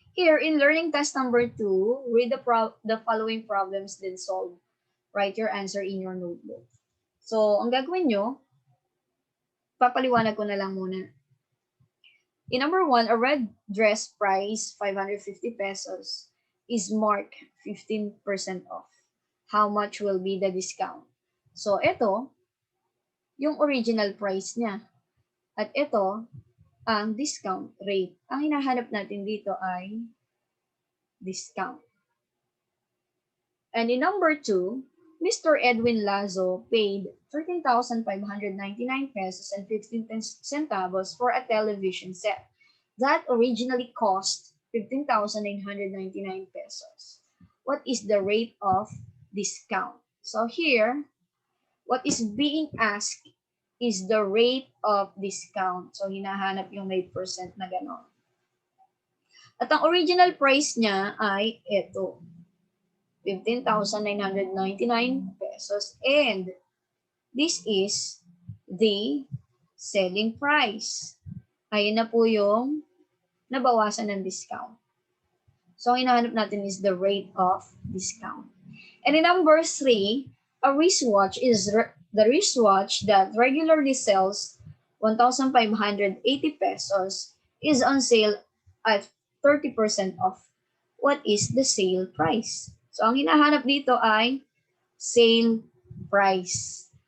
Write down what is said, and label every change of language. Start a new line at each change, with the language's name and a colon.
English: Here in learning test number 2, read the following problems, then solve. Write your answer in your notebook.
Filipino: So, ang gagawin nyo, papaliwanag ko na lang muna.
English: In number 1, a red dress price 550 pesos is marked 15% off. How much will be the discount?
Filipino: So, ito, yung original price niya. At ito, ang discount rate. Ang hinahanap natin dito ay discount.
English: And in number 2, Mr. Edwin Lazo paid 13,599 pesos and 15 centavos for a television set that originally cost 15,999 pesos. What is the rate of discount? So here, what is being asked is the rate of discount.
Filipino: So hinahanap yung may percent na gano'n. At ang original price niya ay ito.
English: 15,999 pesos, and this is the selling price.
Filipino: Ayun na po yung nabawasan ng discount. So, ang hinahanap natin
English: is the rate of discount. And in number 3, a wristwatch is the wristwatch that regularly sells 1,580 pesos is on sale at 30% off. What is the sale price?
Filipino: So, ang hinahanap dito ay sale price.